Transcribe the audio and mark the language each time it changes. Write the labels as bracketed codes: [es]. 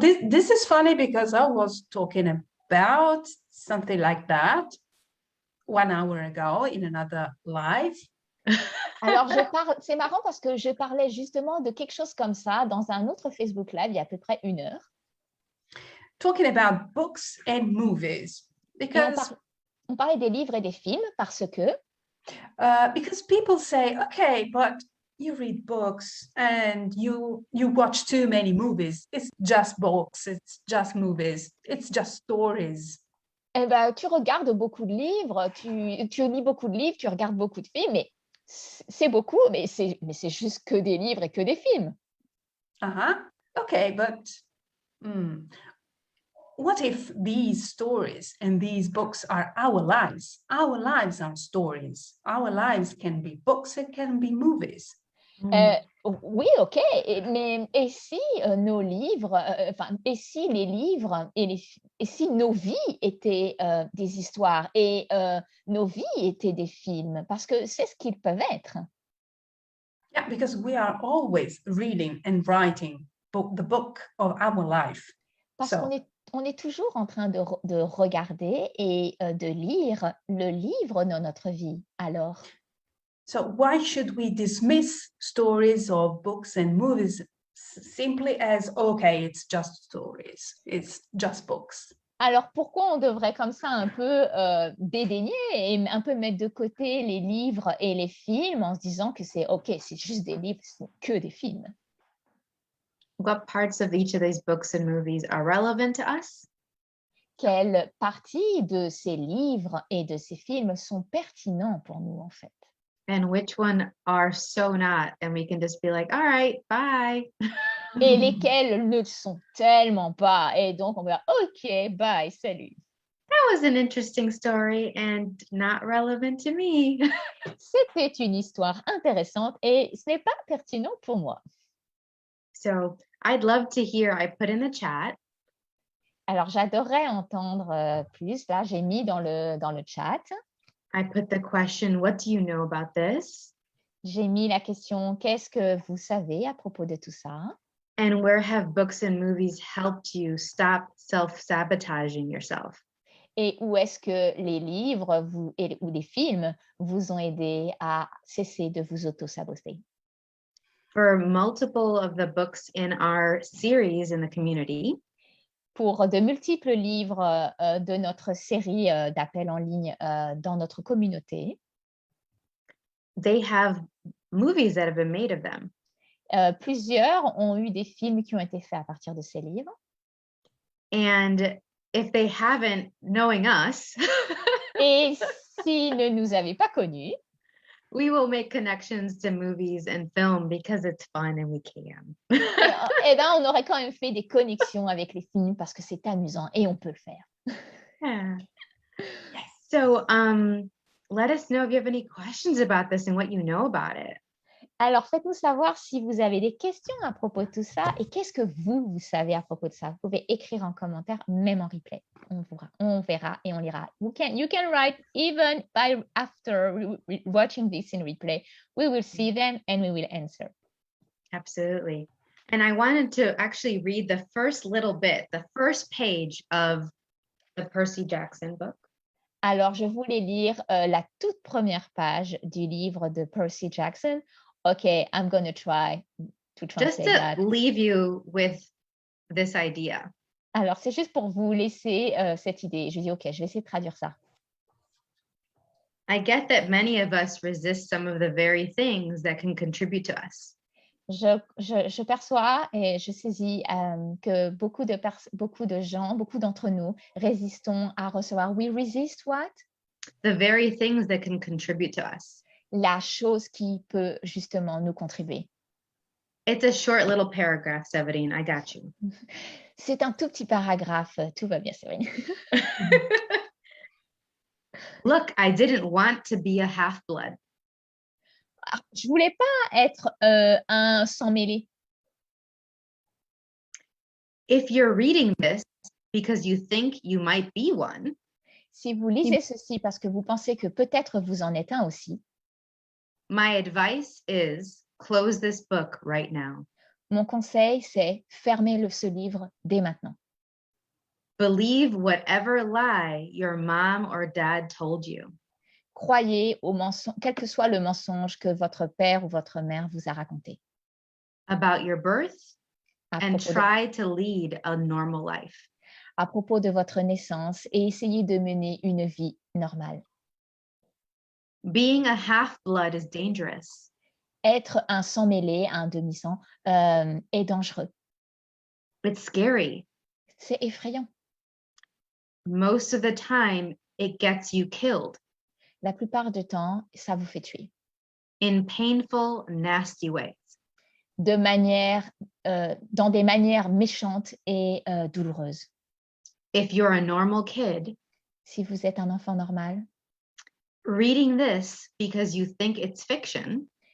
[en] This is funny because I was talking about something like that 1 hour ago in another live. [fr] Alors, c'est marrant parce que je parlais justement de quelque chose comme ça dans un autre Facebook Live il y a à peu près 1 heure. [en] Talking about books and movies. Because [fr] on parlait des livres et des films parce que [en] because people say, okay, but you read books and you watch too many movies. It's just books, it's just movies, it's just stories. [fr] Eh ben, tu regardes beaucoup de livres, tu lis beaucoup de livres, tu regardes beaucoup de films, mais c'est beaucoup, mais c'est juste que des livres et que des films. [en] Okay, but what if these stories and these books are our lives? Our lives are stories. Our lives can be books, it can be movies. [fr] Oui, ok, mais et si nos livres, et si les livres et si nos vies étaient des histoires et nos vies étaient des films, parce que c'est ce qu'ils peuvent être. [en] Yeah, because we are always reading and writing the book of our life. [fr] Parce qu'on est toujours en train de regarder et de lire le livre de notre vie. Alors. [en] So why should we dismiss stories or books and movies simply as, okay, it's just stories, it's just books? [fr] Alors, pourquoi on devrait comme ça un peu dédaigner et un peu mettre de côté les livres et les films en se disant que c'est OK, c'est juste des livres, c'est que des films? [en] What parts of each of these books and movies are relevant to us? [fr] Quelles parties de ces livres et de ces films sont pertinents pour nous, en fait? [en] And which one are so not, and we can just be like, all right, bye. [fr] Et lesquels ne le sont tellement pas. Et donc, on va dire, OK, bye, salut. [en] That was an interesting story and not relevant to me. [fr] C'était une histoire intéressante et ce n'est pas pertinent pour moi. [en] So I'd love to hear, I put in the chat. [fr] Alors, j'adorerais entendre plus. Là, j'ai mis dans le chat. [en] I put the question, what do you know about this? [fr] J'ai mis la question, qu'est-ce que vous savez à propos de tout ça? [en] And where have books and movies helped you stop self-sabotaging yourself? [fr] Et où est-ce que les livres ou les films vous ont aidé à cesser de vous auto-saboter? [en] For multiple of the books in our series in the community, [fr] pour de multiples livres de notre série d'appels en ligne dans notre communauté, [en] they have movies that have been made of them. [fr] Plusieurs ont eu des films qui ont été faits à partir de ces livres. [en] And if they haven't, knowing us, [fr] Et s'ils ne nous avaient pas connus, [en] we will make connections to movies and film because it's fun and we can. [fr] eh ben, on aurait quand même fait des connexions avec les films parce que c'est amusant et on peut le faire. [en] Yeah. So let us know if you have any questions about this and what you know about it. [fr] Alors, faites-nous savoir si vous avez des questions à propos de tout ça et qu'est-ce que vous savez à propos de ça. Vous pouvez écrire en commentaire, même en replay. On verra et on lira. [en] You can write even after watching this in replay. We will see them and we will answer. Absolutely. And I wanted to actually read the first little bit, the first page of the Percy Jackson book. [fr] Alors, je voulais lire la toute première page du livre de Percy Jackson. [en] Okay, I'm going to try to translate that. Just to leave you with this idea. [fr] Alors, c'est juste pour vous laisser cette idée. Je dis, OK, je vais essayer de traduire ça. [en] I get that many of us resist some of the very things that can contribute to us. [fr] Je perçois et je saisis que beaucoup de gens, beaucoup d'entre nous résistons à recevoir. [en] We resist what? The very things that can contribute to us. [fr] La chose qui peut justement nous contribuer. [en] It's a short little paragraph, Severine. I got you. [fr] C'est un tout petit paragraphe. Tout va bien, Séverine. [en] Look, I didn't want to be a half-blood. [fr] Je voulais pas être un sang-mêlé. [en] If you're reading this because you think you might be one, [fr] si vous lisez ceci parce que vous pensez que peut-être vous en êtes un aussi, [en] my advice is close this book right now. [fr] Mon conseil, c'est fermez ce livre dès maintenant. [en] Believe whatever lie your mom or dad told you. [fr] Croyez au mensonge, quel que soit le mensonge que votre père ou votre mère vous a raconté. [en] About your birth and try to lead a normal life. [fr] À propos de votre naissance et essayez de mener une vie normale. [en] Being a half-blood is dangerous. [fr] Être un sang-mêlé, un demi-sang, est dangereux. [en] It's scary. [fr] C'est effrayant. [en] Most of the time, it gets you killed. [fr] La plupart du temps, ça vous fait tuer. [en] In painful, nasty ways. [fr] Dans des manières méchantes et douloureuses. [en] If you're a normal kid, [fr] si vous êtes un enfant normal, [en] reading this because you think it's fiction,